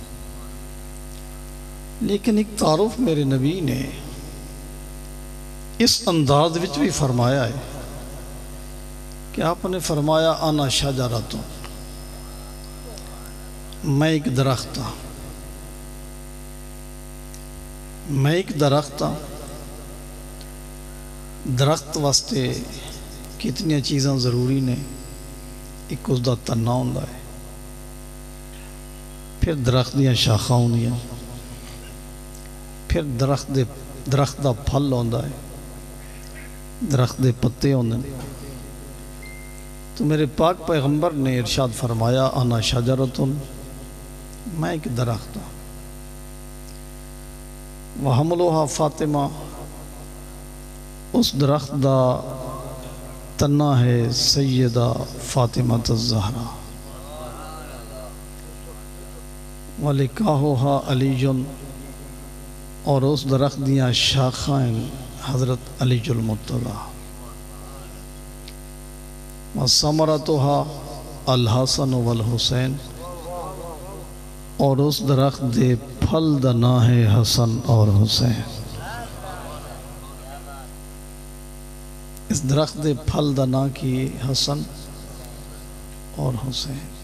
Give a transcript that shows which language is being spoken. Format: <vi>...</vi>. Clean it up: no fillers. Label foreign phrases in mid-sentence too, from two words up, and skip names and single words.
<pa>لیکن ایک تعارف میرے نبی نے اس انداز وچ بھی فرمایا ہے کہ آپ نے فرمایا</pa> <ar>انا شجرۃ،</ar> <pa>میں ایک درخت ہاں، میں ایک درخت ہاں۔ درخت واسطے کتنی چیزاں ضروری نے، ایک اس دا تنا ہوندا ہے، پھر درخت دیاں شاخاں ہوندیاں، پھر درخت دا پھل ہوندا ہے، درخت دے پتے ہوندے ہیں۔</pa> <ur>تو میرے پاک پیغمبر نے ارشاد فرمایا</ur> <ar>انا شجرۃ،</ar> <ur>میں ایک درخت ہوں،</ur> <ar>وحملوہا فاطمہ،</ar> <pa>اس درخت دا تنا ہے سیدہ فاطمہ الزہرا،</pa> <ar>ولکاہوہا علی،</ar> <pa>اور اس درخت دیاں شاخاں حضرت علی المرتضیٰ،</pa> <ar>وثمرتها الحسن والحسین،</ar> <pa>اور اس درخت دے پھل دا نام ہے حسن اور حسین۔ اس درخت دے پھل دا نام کی حسن اور حسین۔</pa>